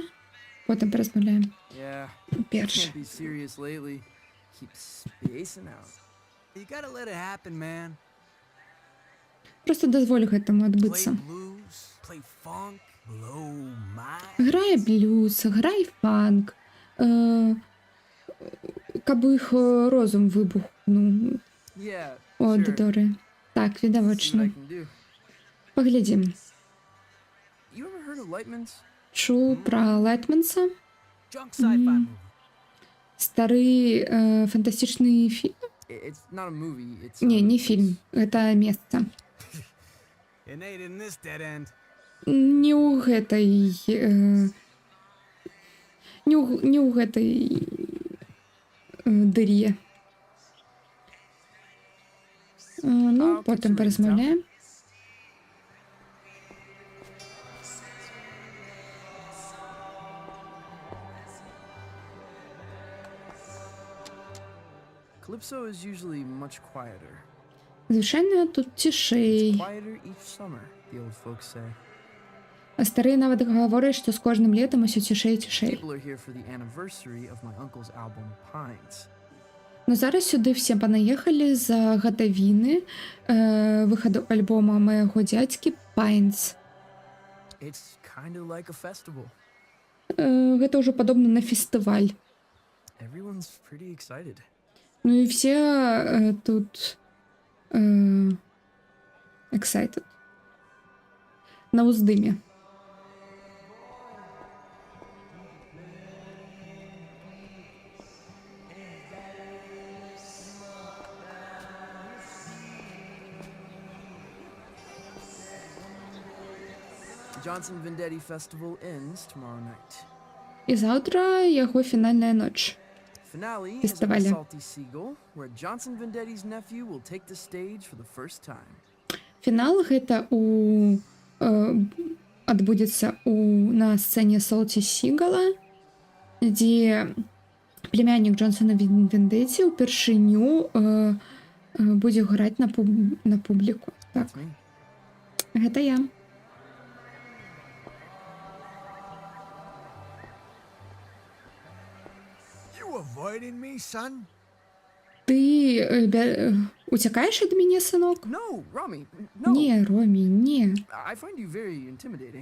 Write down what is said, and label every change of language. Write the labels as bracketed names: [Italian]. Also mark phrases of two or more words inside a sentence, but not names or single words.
[Belarusian] Потым паразмаўляем. [English] Yeah. [Belarusian] Перш. [English] Can't be serious lately. Keep spacing out. You gotta let it happen, man. [Belarusian] Просто дазволь гэтаму [English] Play [Belarusian] адбыцца. [English] blues, play funk, blow my. [Belarusian] Грай блюз, грай фанк. Каб іх розум выбухнуў [English] Yeah, [Belarusian] у [English] sure. [Belarusian] аўдыторыі. Так, [English] See what I [Belarusian] відавочна. [English] can do. [Belarusian] Паглядзім. [English] You ever heard of Lightman's? [Belarusian] Чуў пра Лайтманса? [English] Junk sci-fi movie. [Belarusian] Стары фантастычны фільм? [English] It's not a movie. It's [Belarusian] Не, не фільм. Гэта месца. [English] It ain't in this dead end. [Belarusian] Не ў гэтай... Не ў гэтай дыре. [Ukrainian] Ну, потім порозмовляємо. [English] Calypso is usually much quieter. [Ukrainian] Звичайно, тут тишей. [English] Quieter each summer, the old folks say. [Ukrainian] А старий навіть говорить, що з кожним літом усе тишей і тишей. [English] People are here for the anniversary of my uncle's album Pines. [Ukrainian] Ну, зараз сюди всі понаїхали за годовини виходу альбома моєго дядьки Pines. [English] It's kind of like a festival. [Belarusian] Гэта ўжо падобна на фестываль. [English] Everyone's pretty excited. [Ukrainian] Ну і все тут excited. [Belarusian] На уздыме. [English] The Johnson Vendetti Festival ends tomorrow night. [Belarusian] І заўтра яго фінальная ноч. [English] Finale is at the [Ukrainian] Фестиваля. [English] Salty Seagull, where Johnson Vendetti's nephew will take the stage for the first time. [Belarusian] Фінал гэта адбудзецца на сцэне Салці Сігала, дзе племяннік Джонсона Вендетті ўпершыню будзе граць на публіку. Так, [English] That's me. [Belarusian] гэта я. [English] You avoiding me, son? [Ukrainian] Ты уцякаєш від мене, синок? [English] No, Rami, no. [Ukrainian] Не, Ромі, не. [English] I find you very intimidating.